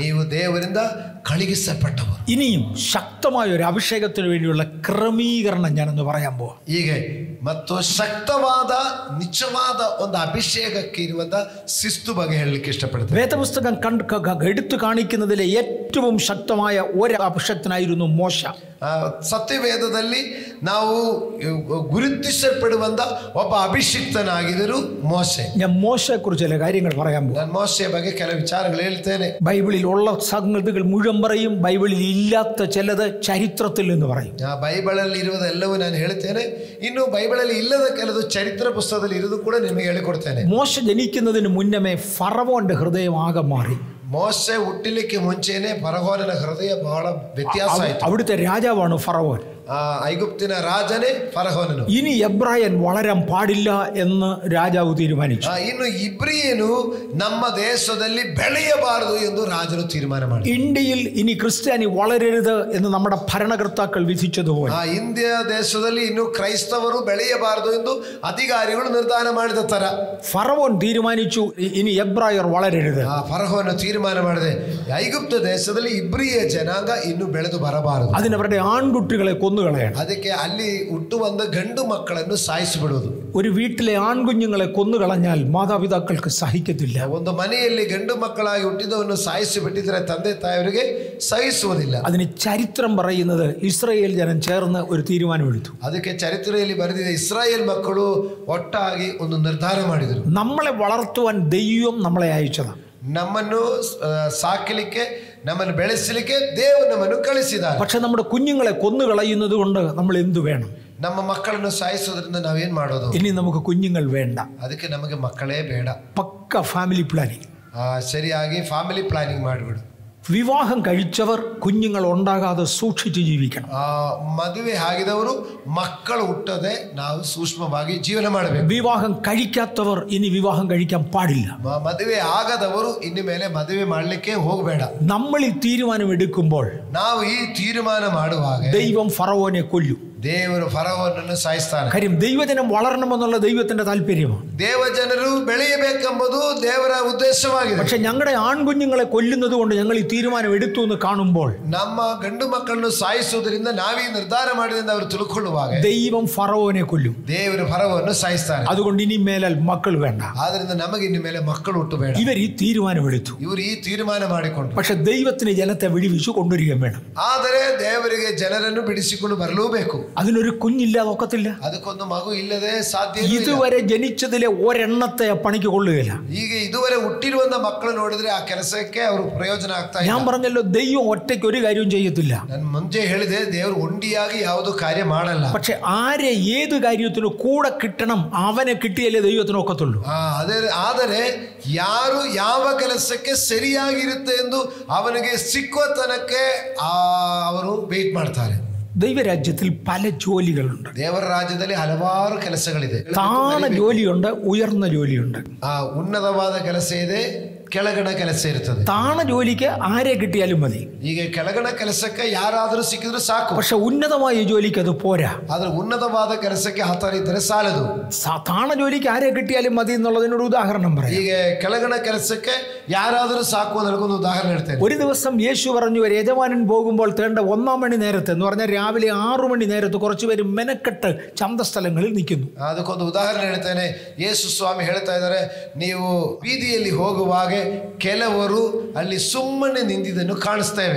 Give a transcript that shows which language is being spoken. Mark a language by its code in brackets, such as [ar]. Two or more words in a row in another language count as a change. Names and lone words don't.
[kn] ನೀವು ದೇವರಿಂದ ಕಳುಹಿಸಲ್ಪಟ್ಟವರು. [ml] ഇനിയും ശക്തമായ ഒരു അഭിഷേകത്തിന് വേണ്ടിയുള്ള ക്രമീകരണം ഞാനൊന്ന് പറയാൻ പോവാം. [kn] ಹೀಗೆ ಮತ್ತು ಶಕ್ತವಾದ ನಿಜವಾದ ಒಂದು ಅಭಿಷೇಕಕ್ಕೆ ಇರುವಂತ ಶಿಸ್ತು ಬಗ್ಗೆ ಹೇಳಲಿಕ್ಕೆ ಇಷ್ಟಪಡ್ತೇನೆ. [ml] വേദപുസ്തകം എടുത്തു കാണിക്കുന്നതിലെ ഏറ്റവും ശക്തമായ ഒരു അഭിഷക്തനായിരുന്നു മോശ. [kn] ಸತ್ಯವೇದದಲ್ಲಿ ನಾವು ಗುರುತಿಸಲ್ಪಡುವಂತ ಒಬ್ಬ ಅಭಿಷಿಕ್ತನಾಗಿದ್ದರು ಮೋಶೆ. [ml] ഞാൻ മോശയെ കുറിച്ച് ചില കാര്യങ്ങൾ പറയാൻ പോകും. [kn] ನಾನು ಮೋಶೆಯ ಬಗ್ಗೆ ಕೆಲವು ವಿಚಾರಗಳು ಹೇಳ್ತೇನೆ. [ml] ബൈബിളിൽ ഉള്ള സംഗതികൾ മുഴുവൻ പറയും, ബൈബിളിൽ ഇല്ലാത്ത ചിലത് ചരിത്രത്തിൽ നിന്ന് പറയും. [kn] ಬೈಬಲಲ್ಲಿ ಇರುವುದೆಲ್ಲವೂ ನಾನು ಹೇಳ್ತೇನೆ. ಇನ್ನು ಬೈಬಲಲ್ಲಿ ಇಲ್ಲದ ಕೆಲವು ಚರಿತ್ರ ಪುಸ್ತಕದಲ್ಲಿ ಇರುವುದು ಕೂಡ ನಿಮಗೆ ಹೇಳಿಕೊಡ್ತೇನೆ. [ml] മോശ ജനിക്കുന്നതിന് മുന്നമേ ഫറവോന്റെ ഹൃദയം ആകെ മാറി. [kn] ಮೋಶೆ ಹುಟ್ಟಲಿಕ್ಕೆ ಮುಂಚೆನೆ ಫರೋಹನ ಹೃದಯ ಬಹಳ ವ್ಯತ್ಯಾಸ ಆಯಿತು. [ml] അവിടുത്തെ രാജാവാണ് ഫറവോൻ. [kn] ಐಗುಪ್ತಿನ ರಾಜನೇ ಫರೋಹನನು. [ml] ഇനി എബ്രായൻ വളരാൻ പാടില്ല എന്ന് രാജാവ് തീരുമാനിച്ചു. [kn] ಇನ್ನು ಇಬ್ರಿಯನು ನಮ್ಮ ದೇಶದಲ್ಲಿ ಬೆಳೆಯಬಾರದು ಎಂದು ರಾಜರು ತೀರ್ಮಾನ ಮಾಡಿದರು. [ml] ഇന്ത്യയിൽ ഇനി ക്രിസ്ത്യാനി വളരരുത് എന്ന് നമ്മുടെ ഭരണകർത്താക്കൾ വിധിച്ചതുപോലെ [kn] ಇಂಡಿಯ ದೇಶದಲ್ಲಿ ಇನ್ನು ಕ್ರೈಸ್ತವರು ಬೆಳೆಯಬಾರದು ಎಂದು ಅಧಿಕಾರಿಗಳು ನಿರ್ಧಾರ ಮಾಡಿದ ತರ [ml] ഫറവോൻ തീരുമാനിച്ചു ഇനി എബ്രായർ വളരരുത്. [kn] ಫರೋಹನು ತೀರ್ಮಾನ ಮಾಡಿದೆ ಐಗುಪ್ತ ದೇಶದಲ್ಲಿ ಇಬ್ರಿಯ ಜನಾಂಗ ಇನ್ನು ಬೆಳೆದು ಬರಬಾರದು. [ml] അതിനവരുടെ ആൺകുട്ടികളെ കൊന്നുകളയണം. [kn] ಅದಕ್ಕೆ ಅಲ್ಲಿ ಹುಟ್ಟುವಂತ ಗಂಡು ಮಕ್ಕಳನ್ನು ಸಾಯಿಸಿಬಿಡುವುದು. [ml] ഒരു വീട്ടിലെ ആൺകുഞ്ഞുങ്ങളെ കൊന്നുകളഞ്ഞാൽ മാതാപിതാക്കൾക്ക് സഹിക്കത്തില്ല. [kn] ಒಂದು ಮನೆಯಲ್ಲಿ ಗಂಡು ಮಕ್ಕಳಾಗಿ ಹುಟ್ಟಿದವನ್ನು ಸಾಯಿಸಿ ಬಿಟ್ಟಿದ್ರೆ ತಂದೆ ತಾಯಿಯವರಿಗೆ ಸಹಿಸುವುದಿಲ್ಲ. [ml] അതിന് ചരിത്രം പറയുന്നത് ഇസ്രായേൽ ജനം ചേർന്ന് ഒരു തീരുമാനമെടുത്തു. [kn] ಅದಕ್ಕೆ ಚರಿತ್ರೆಯಲ್ಲಿ ಬರೆದಿದೆ, ಇಸ್ರಾಯೇಲ್ ಮಕ್ಕಳು ಒಟ್ಟಾಗಿ ಒಂದು ನಿರ್ಧಾರ ಮಾಡಿದರು. [ml] നമ്മളെ വളർത്തുവാൻ ദൈവം നമ്മളെ അയച്ചതാണ്. [kn] ನಮ್ಮನ್ನು ಸಾಕಲಿಕ್ಕೆ, ನಮ್ಮನ್ನು ಬೆಳೆಸಲಿಕ್ಕೆ ದೇವರು ನಮ್ಮನ್ನು ಕಳಿಸಿದ್ದಾರೆ. [ml] പക്ഷെ നമ്മുടെ കുഞ്ഞുങ്ങളെ കൊന്നുകളയുന്നത് കൊണ്ട് നമ്മൾ എന്തു വേണം? [kn] ನಮ್ಮ ಮಕ್ಕಳನ್ನು ಸಾಯಿಸೋದ್ರಿಂದ ನಾವೇನ್ ಮಾಡೋದು? [ml] ഇനി നമുക്ക് കുഞ്ഞുങ്ങൾ വേണ്ട. [kn] ಅದಕ್ಕೆ ನಮಗೆ ಮಕ್ಕಳೇ ಬೇಡ. [ml] പക്ക [en] family planning. [kn] ಸರಿಯಾಗಿ [en] family planning [kn] ಮಾಡಿಬಿಡು. [ml] വിവാഹം കഴിച്ചവർ കുഞ്ഞുങ്ങൾ ഉണ്ടാകാതെ സൂക്ഷിച്ച് ജീവിക്കണം. [kn] ಮದುವೆ ಆಗಿದವರು ಮಕ್ಕಳು ಹುಟ್ಟದೆ ನಾವು ಸೂಕ್ಷ್ಮವಾಗಿ ಜೀವನ ಮಾಡಬೇಕು. [ml] വിവാഹം കഴിക്കാത്തവർ ഇനി വിവാഹം കഴിക്കാൻ പാടില്ല. [kn] ಮದುವೆ ಆಗದವರು ಇನ್ನು ಮೇಲೆ ಮದುವೆ ಮಾಡಲಿಕ್ಕೆ ಹೋಗಬೇಡ. [ml] നമ്മൾ ഈ തീരുമാനം എടുക്കുമ്പോൾ [kn] ನಾವು ಈ ತೀರ್ಮಾನ ಮಾಡುವಾಗ [ml] ദൈവം ഫറവോനെ കൊല്ലും. [kn] ದೇವರು ಫರೋಹನನ್ನು ಸಾಯಿಸ್ತಾನೆ. [ml] കാര്യം ദൈവജനം വളരണമെന്നുള്ള ദൈവത്തിന്റെ താല്പര്യമാണ്. [kn] ದೇವಜನರು ಬೆಳೆಯಬೇಕೆಂಬುದು ದೇವರ ಉದ್ದೇಶವಾಗಿದೆ. [ml] പക്ഷെ ഞങ്ങളുടെ ആൺകുഞ്ഞുങ്ങളെ കൊല്ലുന്നത് കൊണ്ട് ഞങ്ങൾ ഈ തീരുമാനം എടുത്തു എന്ന് കാണുമ്പോൾ [kn] ನಮ್ಮ ಗಂಡು ಮಕ್ಕಳನ್ನು ಸಾಯಿಸುವುದರಿಂದ ನಾವೀ ನಿರ್ಧಾರ ಮಾಡಿದಿಂದ ಅವರು ತಿಳ್ಕೊಳ್ಳುವಾಗ [ml] ദൈവം ഫറവോനെ കൊല്ലും. [kn] ದೇವರು ಫರೋಹನನ್ನು ಸಾಯಿಸ್ತಾನೆ. [ml] അതുകൊണ്ട് ഇനി മേലാൽ മക്കൾ വേണ്ട. [kn] ಆದ್ರಿಂದ ನಮಗೆ ಇನ್ನು ಮೇಲೆ ಮಕ್ಕಳು ಹುಟ್ಟಬೇಡ. [ml] ഇവർ ഈ തീരുമാനമെടുത്തു. [kn] ಇವರು ಈ ತೀರ್ಮಾನ ಮಾಡಿಕೊಂಡು [ml] പക്ഷെ ദൈവത്തിന് ജനത്തെ വിടിവിച്ചു കൊണ്ടുവരികയും വേണം. [kn] ಆದರೆ ದೇವರಿಗೆ ಜನರನ್ನು ಬಿಡಿಸಿಕೊಂಡು ಬರಲೂಬೇಕು. [ml] അതിനൊരു കുഞ്ഞില്ലാതെ ഒക്കത്തില്ല. [kn] ಅದಕ್ಕೊಂದು ಮಗು ಇಲ್ಲದೆ ಸಾಧ್ಯ. [ml] ഇതുവരെ ജനിച്ചതിലെ ഒരെണ്ണത്തെ പണിക്ക് കൊള്ളുകയില്ല. [kn] ಈಗ ಇದುವರೆ ಹುಟ್ಟಿರುವಂತ ಮಕ್ಕಳು ನೋಡಿದ್ರೆ ಆ ಕೆಲಸಕ್ಕೆ ಅವರು ಪ್ರಯೋಜನ ಆಗ್ತಾ ಇಲ್ಲ. [ml] ഞാൻ പറഞ്ഞല്ലോ ദൈവം ഒറ്റയ്ക്ക് ഒരു കാര്യവും ചെയ്യത്തില്ല. [kn] ನಾನು ಮುಂಚೆ ಹೇಳಿದೆ ದೇವರು ಒಂಟಿಯಾಗಿ ಯಾವುದು ಕಾರ್ಯ ಮಾಡಲ್ಲ. [ml] പക്ഷെ ആരെ ഏത് കാര്യത്തിനും കൂടെ കിട്ടണം, അവനെ കിട്ടിയാലേ ദൈവത്തിന് ഒക്കത്തുള്ളൂ. [kn] ಆದರೆ ಯಾರು ಯಾವ ಕೆಲಸಕ್ಕೆ ಸರಿಯಾಗಿರುತ್ತೆ ಎಂದು ಅವನಿಗೆ ಸಿಕ್ಕುವ ತನಕ್ಕೆ ಅವರು ವೇಟ್ ಮಾಡ್ತಾರೆ. [ml] ദൈവരാജ്യത്തിൽ പല ജോലികളുണ്ട്. [kn] ದೇವರ ರಾಜ್ಯದಲ್ಲಿ ಹಲವಾರು ಕೆಲಸಗಳಿದೆ. [ml] താണ ജോലിയുണ്ട്, ഉയർന്ന ജോലിയുണ്ട്. [kn] ಉನ್ನತವಾದ ಕೆಲಸ ಇದೆ, ಕೆಳಗಣ ಕೆಲಸ ಇರ್ತದೆ. [ml] താണ ജോലിക്ക് ആരെ കിട്ടിയാലും മതി. [kn] ಈಗ ಕೆಳಗಣ ಕೆಲಸಕ್ಕೆ ಯಾರಾದರೂ ಸಿಕ್ಕಿದ್ರು ಸಾಕು. [ml] പക്ഷെ ഉന്നതമായ ജോലിക്ക് അത് പോരാ. [kn] ಆದ್ರೆ ಉನ್ನತವಾದ ಕೆಲಸಕ್ಕೆ ಆತರ ಇದ್ದರೆ ಸಾಲದು. [ml] താണ ജോലിക്ക് ആരെ കിട്ടിയാലും മതി എന്നുള്ളതിനൊരു ഉദാഹരണം പറയാം. [kn] ಈಗ ಕೆಳಗಣ ಕೆಲಸಕ್ಕೆ ಯಾರಾದರೂ ಸಾಕು ಅನ್ನೋದಕ್ಕೊಂದು ಉದಾಹರಣೆ ಹೇಳ್ತೇನೆ. [ml] ഒരു ദിവസം യേശു പറഞ്ഞു, ഒരു യജമാനൻ പോകുമ്പോൾ തേണ്ട 1 മണി നേരത്തെ എന്ന് പറഞ്ഞാൽ രാവിലെ 6 മണി നേരത്ത് കുറച്ചുപേര് മെനക്കെട്ട് ചന്തസ്ഥലങ്ങളിൽ നിൽക്കുന്നു. [kn] ಅದಕ್ಕೊಂದು ಉದಾಹರಣೆ ಹೇಳ್ತೇನೆ. ಯೇಸು ಸ್ವಾಮಿ ಹೇಳ್ತಾ ಇದ್ದಾರೆ, ನೀವು ಬೀದಿಯಲ್ಲಿ ಹೋಗುವಾಗ ಕೆಲವರು ಅಲ್ಲಿ ಸುಮ್ಮನೆ ನಿಂತಿದ್ದನ್ನು ಕಾಣಿಸ್ತೇವೆ.